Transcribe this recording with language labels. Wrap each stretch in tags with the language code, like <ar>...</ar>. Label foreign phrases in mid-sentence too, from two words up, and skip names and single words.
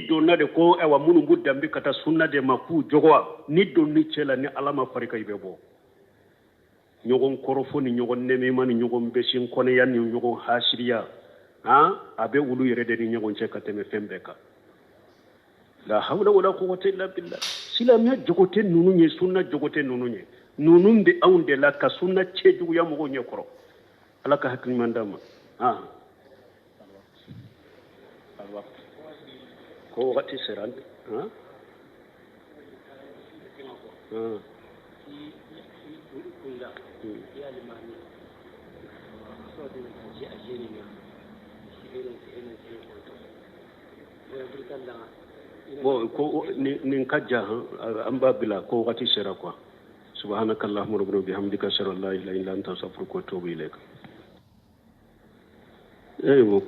<bm>donna de ko ayiwa minnu b'u danbe ka taa sunna de ma k'u jogowa ni donni cɛ la ni ala ma fari ka i bɛ bɔ ɲɔgɔn kɔrɔfɔ ni ɲɔgɔn nɛmɛma ni ɲɔgɔn bɛsi kɔnɛya ni ɲɔgɔn hasiriya a bɛ olu yɛrɛ de ni ɲɔgɔn cɛ ka tɛmɛ fɛn bɛɛ kan</bm> <ar>لا حول ولا قوة إلا بالله</ar> <bm>silamɛya jogo tɛ ninnu ye sunna jogo tɛ ninnu ye ninnu bɛ anw de la ka sunna cɛ juguya mɔgɔw ɲɛ kɔrɔ ala ka hakili ɲuman d'an ma ko wagati sera bon ko nin ka ja an b'a bila ko wagati sera</bm> <ar>quoi سبحانك اللهم ربنا وبحمدك أشهد أن لا إله إلا أنت أستغفرك وأتوب إليك</ar>